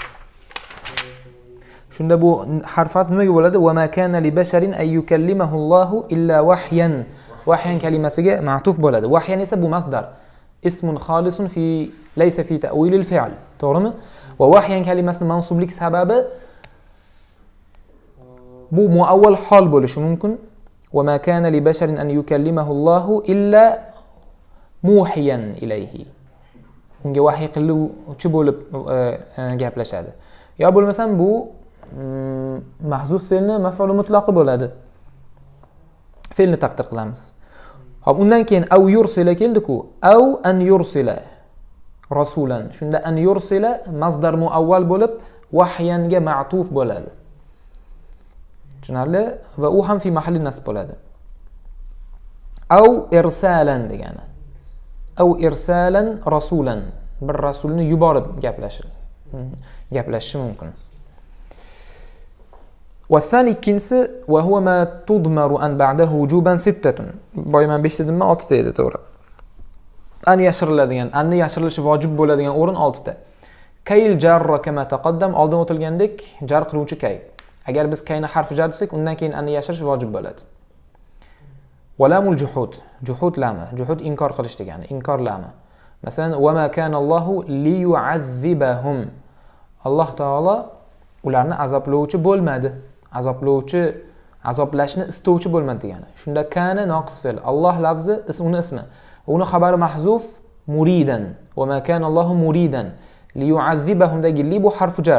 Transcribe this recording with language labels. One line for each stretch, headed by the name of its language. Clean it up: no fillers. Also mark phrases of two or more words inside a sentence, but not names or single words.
Uzbek: Shunda bu harfat nimaga bo'ladi?
Arabic: وما كان لبشر أن يكلمه الله إلا وحيا.
Uzbek: Wahyan kalimasiga ma'tuf bo'ladi. Wahyan esa bu masdar.
Arabic: اسم خالص في ليس في تأويل الفعل.
Uzbek: To'g'rimi? Va wahyan kalimasining mansublik sababi bu muavval hol bo'lishi mumkin.
Arabic: وما كان لبشر أن يكلمه الله إلا موحيا إليه.
Uzbek: Unga vahiy qiluvchi bo'lib gaplashadi. Yo bo'lmasam bu mahzuf fe'lni maf'ul mutlaqi bo'ladi. Fe'lni taqdir qilamiz. Xo'p, undan keyin
Arabic: أو يرسل
Uzbek: keldi-ku.
Arabic: أو أن يرسل رسولا.
Uzbek: Shunda
Arabic: أن يرسل
Uzbek: masdar muavval bo'lib wahyanga ma'tuf bo'ladi. Tushunarli? Va u ham
Arabic: في محل نصب
Uzbek: bo'ladi.
Arabic: أو إرسالا
Uzbek: degani.
Arabic: أو إرسالا رسولا.
Uzbek: Bir rasulni yuborib gaplashishi mumkin.
Arabic: والثاني ikkinchisi وهو ما تضمر أن بعده وجوبا ستة.
Uzbek: Boyaman 5 dedimmi? 6 ta edi, to'g'ri. An yashiriladigan, anni yashirilishi vojib bo'ladigan o'rin 6 ta.
Arabic: كي الجارة كما تقدم,
Uzbek: oldin o'tilgandek jar qiluvchi kay. Agar biz kayni harf jar desak, undan keyin anni yashirish vojib bo'ladi.
Arabic: ولام الجحود,
Uzbek: juhud lami, juhud inkor qilish degani, inkor lami.
Arabic: Masalan, وما كان الله ليعذبهم.
Uzbek: Alloh taolo ularni azoblovchi bo'lmadi. Azoblashni istovchi bo'lmadi degani. Shunda kana noqis fe'l. Alloh lafzi uni ismi. Uni xabari
Arabic: محذوف مريدا وما كان الله مريدا
Uzbek: liyu'azzibahumdagi li bu
Arabic: حرف جر.